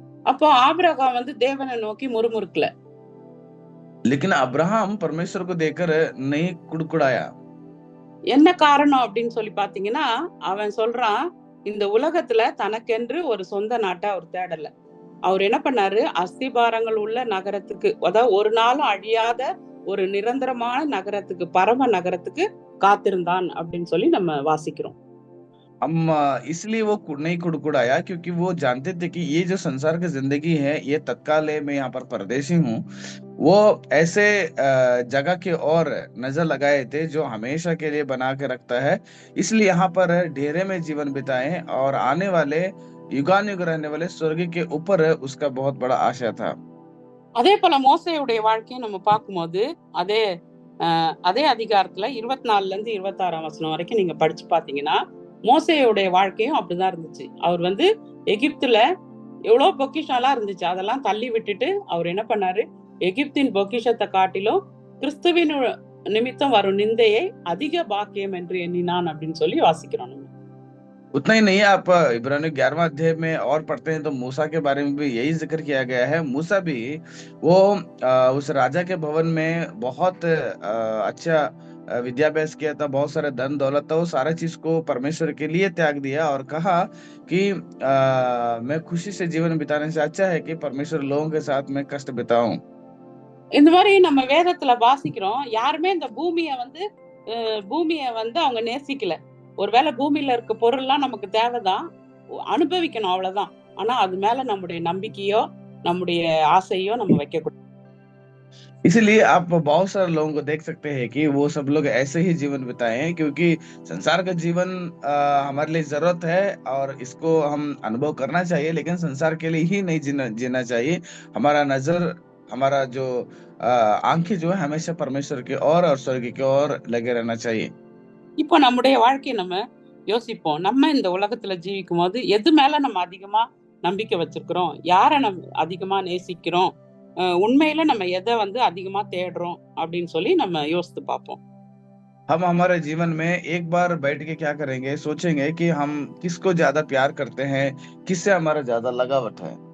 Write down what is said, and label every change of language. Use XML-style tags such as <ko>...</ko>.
<ta>அப்போ ஆபிரகாம் வந்து தேவனை நோக்கி முறுமுறுக்கல.</ta> <hi>लेकिन अब्राहम परमेश्वर को देकर नहीं कुड़कुड़ाया।</hi> <ta>என்ன காரணம் அப்படின்னு சொல்லி பாத்தீங்கன்னா, அவன் சொல்றான், இந்த உலகத்துல தனக்கென்று ஒரு சொந்த நாட்டை அவர் தேடல. அவர் என்ன பண்ணாரு, அஸ்திபாரங்கள் உள்ள நகரத்துக்கு, அதாவது ஒரு நாளும் அழியாத ஒரு நிரந்தரமான நகரத்துக்கு, பரம நகரத்துக்கு காத்திருந்தான் அப்படின்னு சொல்லி நம்ம வாசிக்கிறோம்.</ta> <hi>हम इसलिए वो नहीं कुड़कुड़ाया क्योंकि वो जानते थे कि ये जो संसार की जिंदगी है ये तत्काल है, मैं यहाँ पर परदेशी हूँ। वो ऐसे जगह की ओर नजर लगाए थे जो हमेशा के लिए बना के रखता है, इसलिए यहाँ पर डेरे में जीवन बिताए और आने वाले युगानुयुग रहने वाले स्वर्ग के ऊपर उसका बहुत बड़ा आशा था।</hi> <ta>அதே போல மோசேயுடைய வாழ்க்கையை நம்ம பார்க்கும்போது அதே அதே அதிகாரத்துல 24ல இருந்து 26ஆம் வசனம் வரைக்கும் நீங்க படிச்சு பாத்தீங்கன்னா, மோசேயுடைய வாழ்க்கையும் அப்படிதான் இருந்துச்சு. அவர் வந்து எகிப்துல எவ்வளவு பொக்கிஷம் எல்லாம் இருந்துச்சு, அதெல்லாம் தள்ளி விட்டுட்டு அவர் என்ன பண்ணாரு, எகிப்தின் பொக்கிஷத்தை காட்டிலும் கிறிஸ்துவின் நிமித்தம் வரும் நிந்தையை அதிக பாக்கியம் என்று எண்ணினான் அப்படின்னு சொல்லி வாசிக்கிறோம்.</ta> <hi>उतना ही नहीं है, आप इब्रानियों 11वां अध्याय में और पढ़ते हैं तो मूसा के बारे में भी यही जिक्र किया गया है। मूसा भी वो उस राजा के भवन में बहुत अच्छा विद्याभ्यास किया था, बहुत सारे धन दौलत था, वो सारा चीज को परमेश्वर के लिए त्याग दिया और कहा कि मैं खुशी से जीवन बिताने से अच्छा है कि परमेश्वर लोगों के साथ मैं कष्ट बिताऊं।</hi> <ta>இந்த மாதிரி நம்ம வேதத்துல வாசிக்கிறோம், யாருமே இந்த பூமியை வந்து அவங்க நேசிக்கல. ஒருவேளை பூமியில இருக்க பொருள்லாம் நமக்கு தேவைதான், அனுபவிக்கணும் அவ்வளவுதான். ஆனா அது மேல நம்முடைய நம்பிக்கையோ நம்முடைய ஆசையோ நம்ம வைக்க கூடாது।</ta> <hi>इसीलिए आप बहुत सारे लोगों को देख सकते हैं कि वो सब लोग ऐसे ही जीवन बिताए हैं, क्योंकि संसार का जीवन हमारे लिए जरूरत है और इसको हम अनुभव करना चाहिए, लेकिन संसार के लिए ही नहीं जीना चाहिए। हमारा नजर, हमारा जो आंखें जो है हमेशा परमेश्वर की ओर और स्वर्ग की ओर लगे रहना चाहिए।</hi> <ta>இப்போ நம்முடைய வாழ்க்கையை நம்ம யோசிப்போம், நம்ம இந்த உலகத்துல ஜீவிக்கும் போது எது மேல நம்ம அதிகமா நம்பிக்கை வச்சிருக்கிறோம், யாரை நம்ம அதிகமா நேசிக்கிறோம், உண்மையில நம்ம எதை வந்து அதிகமா தேடுறோம் அப்படின்னு சொல்லி நம்ம யோசித்து பார்ப்போம்।</ta> <hi>हम हमारे जीवन में एक बार बैठ के क्या करेंगे, सोचेंगे कि हम किसको ज्यादा प्यार करते हैं, किससे हमारा ज्यादा लगावट है।</hi>